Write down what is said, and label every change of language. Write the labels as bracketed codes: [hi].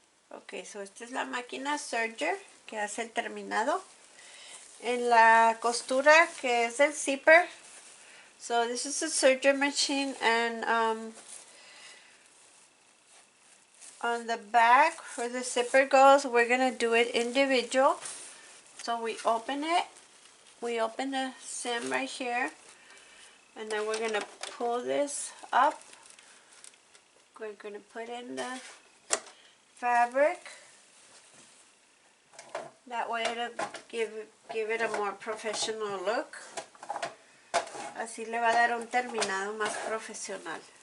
[es] Ok, so esta es la máquina serger que hace el terminado. En la costura que es el zipper. [en] So this is a serger machine, and on the back where the zipper goes, we're gonna do it individual. So we open it, we open the seam right here, and then we're gonna pull this up. We're gonna put in the fabric. That way it'll give it a more professional look. [es] Así le va a dar un terminado más profesional.